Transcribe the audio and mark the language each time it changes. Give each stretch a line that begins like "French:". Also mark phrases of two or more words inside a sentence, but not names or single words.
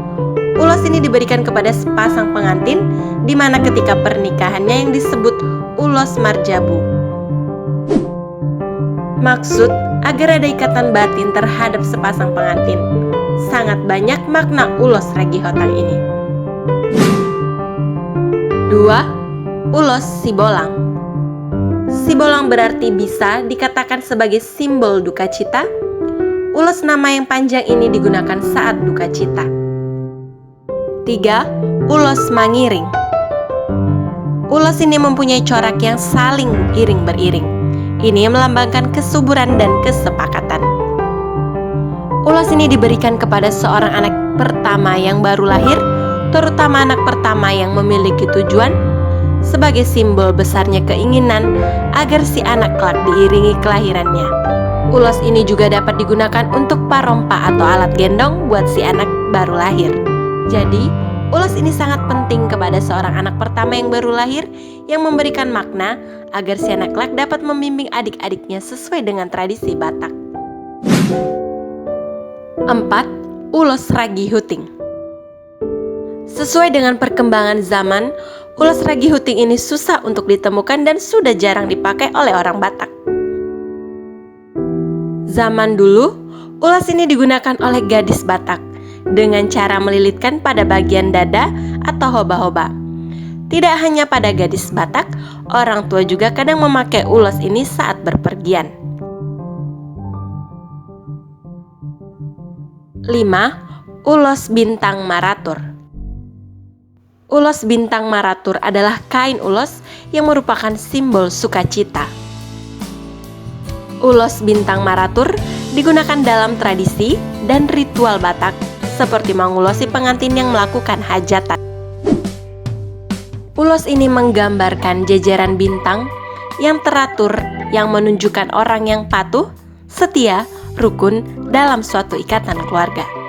Indonesian: Ulos ini diberikan kepada sepasang pengantin, di mana ketika pernikahannya yang disebut ulos marjabu. Maksud agar ada ikatan batin terhadap sepasang pengantin. Sangat banyak makna ulos ragi hotang ini. 2. Ulos sibolang. Sibolang berarti bisa dikatakan sebagai simbol duka cita. Ulos nama yang panjang ini digunakan saat duka cita. 3. Ulos mangiring. Ulos ini mempunyai corak yang saling iring beriring. Ini melambangkan kesuburan dan kesepakatan. Ulos ini diberikan kepada seorang anak pertama yang baru lahir, terutama anak pertama yang memiliki tujuan, sebagai simbol besarnya keinginan agar si anak kelak diiringi kelahirannya. Ulos ini juga dapat digunakan untuk parompa atau alat gendong buat si anak baru lahir. Jadi, ulos ini sangat penting kepada seorang anak pertama yang baru lahir, yang memberikan makna agar si anak kelak dapat membimbing adik-adiknya sesuai dengan tradisi Batak. 4. Ulos ragi huting. Sesuai dengan perkembangan zaman, ulos ragi huting ini susah untuk ditemukan dan sudah jarang dipakai oleh orang Batak. Zaman dulu, ulos ini digunakan oleh gadis Batak dengan cara melilitkan pada bagian dada atau hoba-hoba. Tidak hanya pada gadis Batak, orang tua juga kadang memakai ulos ini saat berpergian. 5. Ulos bintang maratur. Ulos bintang maratur adalah kain ulos yang merupakan simbol sukacita. Ulos bintang maratur digunakan dalam tradisi dan ritual Batak, seperti mengulosi pengantin yang melakukan hajatan. Ulos ini menggambarkan jajaran bintang yang teratur, yang menunjukkan orang yang patuh, setia, rukun dalam suatu ikatan keluarga.